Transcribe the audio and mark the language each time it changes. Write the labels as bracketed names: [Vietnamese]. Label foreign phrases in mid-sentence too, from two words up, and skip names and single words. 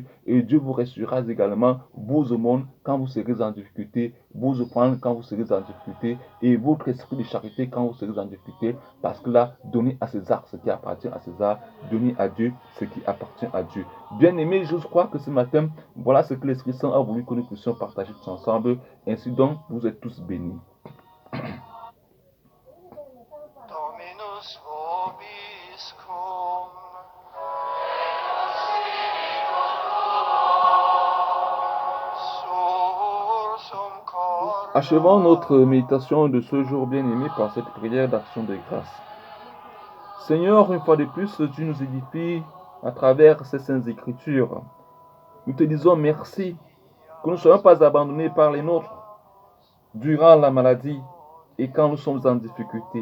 [French] Et Dieu vous restaurera également vos aumônes quand vous serez en difficulté, vos offrandes quand vous serez en difficulté, et votre esprit de charité quand vous serez en difficulté. Parce que là, donnez à César ce qui appartient à César, donnez à Dieu ce qui appartient à Dieu. Bien aimé, je crois que ce matin, voilà ce que l'Esprit Saint a voulu que nous puissions partager tous ensemble. Ainsi donc, vous êtes tous bénis. [Latin] Dominus vobiscum. Sursum cordam. [French] Achevons notre méditation de ce jour bien-aimé par cette prière d'action de grâce. Seigneur, une fois de plus, tu nous édifies à travers ces saintes écritures. Nous te disons merci que nous ne soyons pas abandonnés par les nôtres durant la maladie et quand nous sommes en difficulté.